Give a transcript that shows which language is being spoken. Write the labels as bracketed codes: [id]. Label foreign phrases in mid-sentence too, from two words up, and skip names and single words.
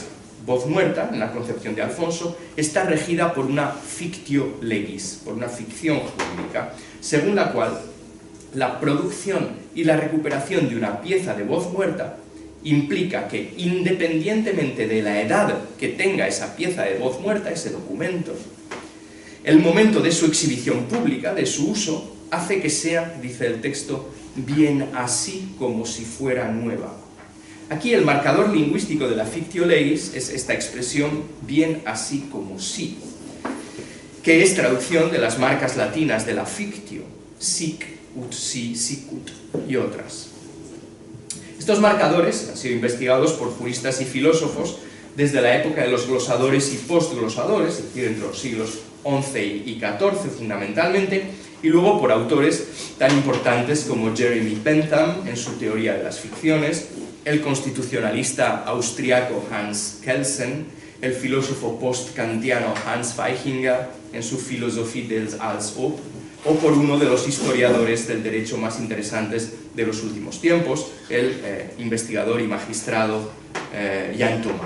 [es] Voz muerta, en la concepción de Alfonso, está regida por una [la] fictio legis, [es] por una ficción jurídica, según la cual la producción y la recuperación de una pieza de voz muerta implica que, independientemente de la edad que tenga esa pieza de voz muerta, ese documento, el momento de su exhibición pública, de su uso, hace que sea, dice el texto, bien así como si fuera nueva. Aquí el marcador lingüístico de la [la] fictio legis [es] es esta expresión bien así como sí, que es traducción de las marcas latinas de la fictio, [la] sic, ut si, sicut [es] y otras. Estos marcadores han sido investigados por juristas y filósofos desde la época de los glosadores y postglosadores, es decir, entre los siglos XI y XIV fundamentalmente, Y luego por autores tan importantes como Jeremy Bentham en su teoría de las ficciones, el constitucionalista austriaco Hans Kelsen, el filósofo post-kantiano Hans Feichinger en su Philosophie des Als-Ob, o por uno de los historiadores del derecho más interesantes de los últimos tiempos, el investigador y magistrado Jan Thomas.